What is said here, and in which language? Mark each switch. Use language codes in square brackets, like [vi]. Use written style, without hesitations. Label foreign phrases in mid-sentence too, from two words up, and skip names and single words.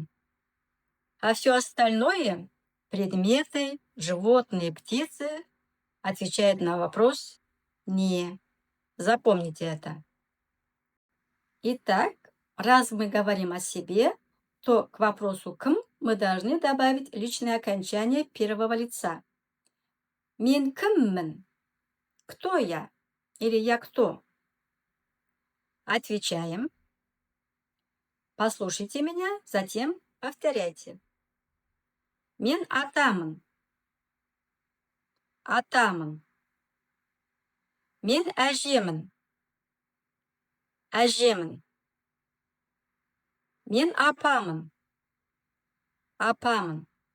[ru] А все остальное, предметы, животные, птицы, отвечают на вопрос «не». Запомните это. Итак, раз мы говорим о себе, то к вопросу «кім» мы должны добавить личное окончание первого лица. [kk] «Мен кіммін?» [ru] Кто я? Или я кто? Отвечаем. Послушайте меня, затем повторяйте. [kk] Мен атамын. Атамын. Мен әжемін. Әжемін. Мен апамын. Апамын.